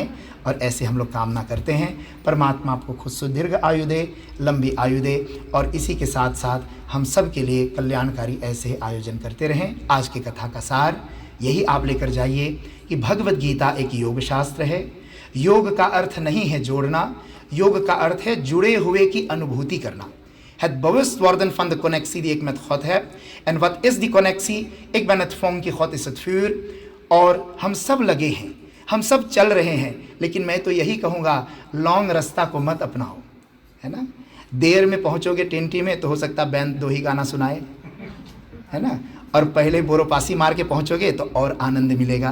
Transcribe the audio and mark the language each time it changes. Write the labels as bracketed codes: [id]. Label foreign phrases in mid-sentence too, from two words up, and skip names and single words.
[hi] और ऐसे हम लोग कामना करते हैं परमात्मा आपको खुद सुदीर्घ आयु दे, लंबी आयु दे, और इसी के साथ साथ हम सब के लिए कल्याणकारी ऐसे आयोजन करते रहें। आज की कथा का सार यही आप लेकर जाइए कि भगवद गीता एक योग शास्त्र है। योग का अर्थ नहीं है जोड़ना, योग का अर्थ है जुड़े हुए की अनुभूति करना। [nl] Het bewust worden van de connectie die ik met God heb. En wat is die connectie? Ik ben het vonk, God is het vuur. [hi] और हम सब लगे हैं, हम सब चल रहे हैं, लेकिन मैं तो यही कहूँगा लॉन्ग रास्ता को मत अपनाओ, है ना। देर में पहुँचोगे टेंटी में तो हो सकता बैंड 2 ही गाना सुनाए, है ना, और पहले बोरोपासी मार के पहुँचोगे तो और आनंद मिलेगा।